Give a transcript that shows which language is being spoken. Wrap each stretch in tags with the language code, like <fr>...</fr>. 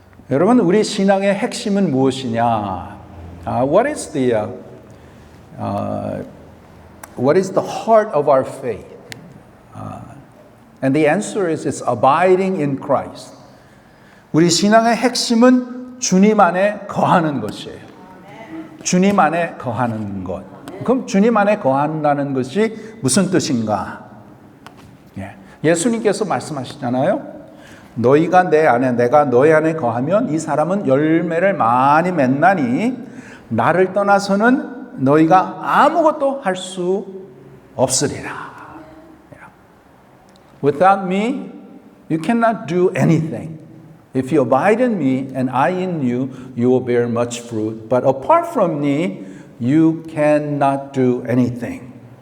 <ko>여러분, 우리 신앙의 핵심은 무엇이냐?</ko> <en>What is the heart of our faith? And the answer is it's abiding in Christ.</en> <ko>우리 신앙의 핵심은 주님 안에 거하는 것이에요. 주님 안에 거하는 것. 그럼 주님 안에 거한다는 것이 무슨 뜻인가? 예수님께서 말씀하시잖아요. 너희가 내 안에 내가 너희 안에 거하면 이 사람은 열매를 많이 맺나니 나를 떠나서는 너희가 아무것도 할 수 없으리라.</ko> <en>Without me, you cannot do anything. If you abide in me and I in you, you will bear much fruit. But apart from me, you cannot do anything.</en>